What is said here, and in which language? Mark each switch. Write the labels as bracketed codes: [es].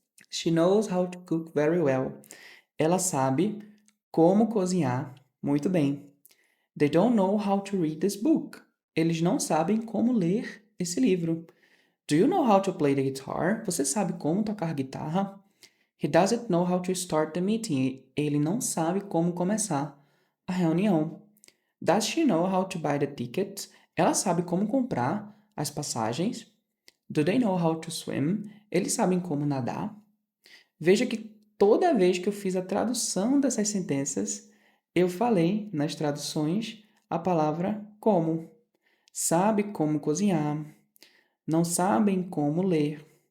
[en] She knows how to cook very well. [pt] Ela sabe como cozinhar muito bem. [en] They don't know how to read this book. [pt] Eles não sabem como ler esse livro. [en] Do you know how to play the guitar? [pt] Você sabe como tocar guitarra? [en] He doesn't know how to start the meeting. [pt] Ele não sabe como começar a reunião. [en] Does she know how to buy the tickets? [pt] Ela sabe como comprar as passagens. [en] Do they know how to swim? [pt] Eles sabem como nadar. Veja que toda vez que eu fiz a tradução dessas sentenças, eu falei nas traduções a palavra como. Sabe como cozinhar. Não sabem como ler.